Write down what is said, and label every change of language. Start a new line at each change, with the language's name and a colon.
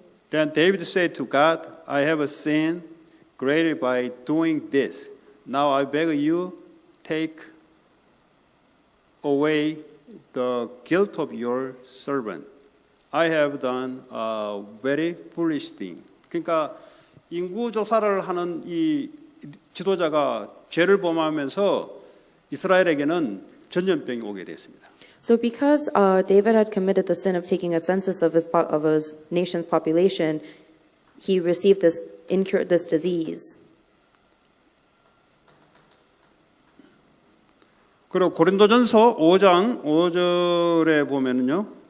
English: Then David said to God, I have sinned greatly by doing this. Now I beg you, take away the guilt of your servant. I have done a very foolish thing.
Korean: 그러니까 인구 조사를 하는 이 지도자가 죄를 범하면서 이스라엘에게는 전염병이 오게 됐습니다.
English: So because David had committed the sin of taking a census of his nation's population, he received this disease.
Korean: 그리고 고린도전서 5장 5절에 보면은요.